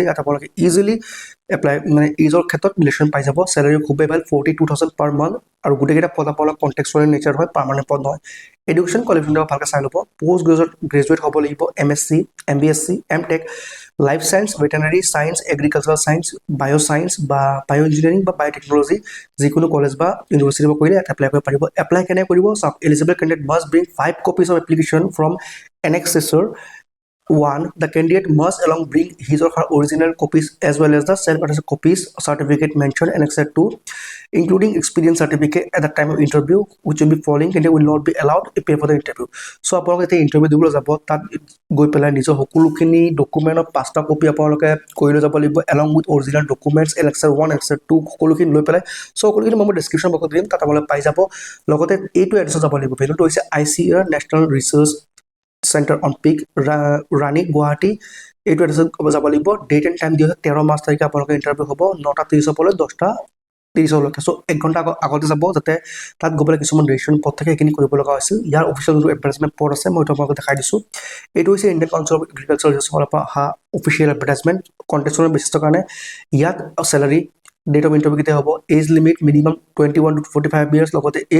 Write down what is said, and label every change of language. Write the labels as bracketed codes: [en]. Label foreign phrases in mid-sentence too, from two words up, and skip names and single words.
[as] ইয়াত আপোনালোকে ইজিলি এপ্লাই মানে এইজৰ ক্ষেত্ৰত ৰিলেশ্যন পাই যাব চেলাৰী খুবেই ভাল 42,000 [en] per month [as] আৰু গোটেইকেইটা পদ আপোনালোক [en] contractual nature [as] হয় পাৰ্মানেণ্ট পদ নহয় [en] education qualification [as] ভালকৈ চাই ল'ব [en] post graduate [as] হ'ব লাগিব MSc MBSc MTech [en] life science veterinary science agriculture science bio science [as] বা [en] bio engineering [as] বা বায়'টেকনলজি যিকোনো কলেজ বা ইউনিভাৰ্চিটিৰ পৰা কৰিলে ইয়াত এপ্লাই কৰিব পাৰিব এপ্লাই কেনে কৰিব চাওক [en] eligible candidate must bring 5 copies of application from annexure 1 the candidate must along bring his or her original copies as well as the self-attested copies certificate mentioned annexure 2 including experience certificate at the time of interview which will be following candidate will not be allowed to pay for the interview [as] so আপোনালোকে এতিয়া ইণ্টাৰভিউ দিবলৈ যাব তাত গৈ পেলাই নিজৰ সকলোখিনি ডকুমেণ্টৰ 5টা কপি আপোনালোকে কৰি লৈ যাব লাগিব [en] along with original documents annexure 1 annexure 2 [as] সকলোখিনি লৈ পেলাই so সকলোখিনি মই ডেছক্ৰিপশ্যন বক্সত দিম তাত আপোনালোকে পাই যাব লগতে এইটো এড্ৰেছত যাব লাগিব ভেলুটো হৈছে ICAR নেশ্যনেল ৰিচাৰ্চ চেণ্টাৰ অন পিক ৰাণী গুৱাহাটী এইটো এড্ৰেছত যাব লাগিব [en] date and time [as] দিয়া 13 মাৰ্চ তাৰিখে আপোনালোকৰ ইণ্টাৰভিউ হ'ব 9টা 30 পৰা 10টা 30লৈকে চ' 1 ঘণ্টা আগতে যাব যাতে তাত গৈ পেলাই কিছুমান ৰেজিষ্ট্ৰেশ্যন পদ থাকে সেইখিনি কৰিব লগা হৈছিল ইয়াৰ অফিচিয়েল যোনটো এডভাৰটাইজমেণ্ট পদ আছে মই এইটো আপোনালোকক দেখাই দিছোঁ এইটো হৈছে ইণ্ডিয়ান কাউন্সিল অফ এগ্ৰিকালচাৰ ৰিচাৰ্চৰ ফালৰ পৰা অহা [en] official advertisement [as] কণ্টেক্সুৱেল বেচিছৰ কাৰণে ইয়াত চেলাৰী [en] date of interview [as] কেতিয়া হ'ব [en] age limit minimum 21 to 45 years [as] লগতে এজ